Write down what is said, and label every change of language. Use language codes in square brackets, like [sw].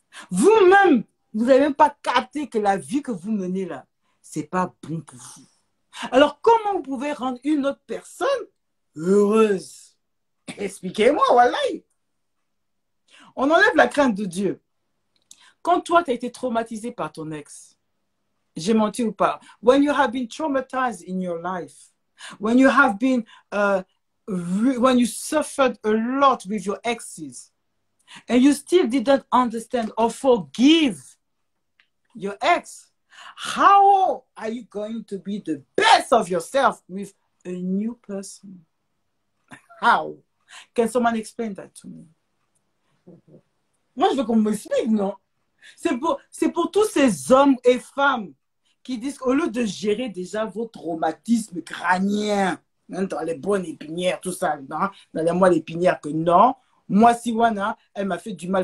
[fr] Vous-même, vous n'avez même pas capté que la vie que vous menez là, c'est pas bon pour vous. Alors, comment vous pouvez rendre une autre personne heureuse? Expliquez-moi, voilà. On enlève la crainte de Dieu. Quand toi, tu as été traumatisé par ton ex, j'ai menti ou pas? [en] When you have been traumatized in your life, when you have been, when you suffered a lot with your exes, and you still didn't understand or forgive your ex, how are you going to be the best of yourself with a new person? How? Can someone explain that to me? [fr] Moi, je veux qu'on m'explique, non? C'est pour tous ces hommes et femmes qui disent qu'au lieu de gérer déjà vos traumatismes crâniens, hein, dans les bonnes épinières, tout ça, dans les moelles épinières, que non, moi, Siwana, elle m'a fait du mal.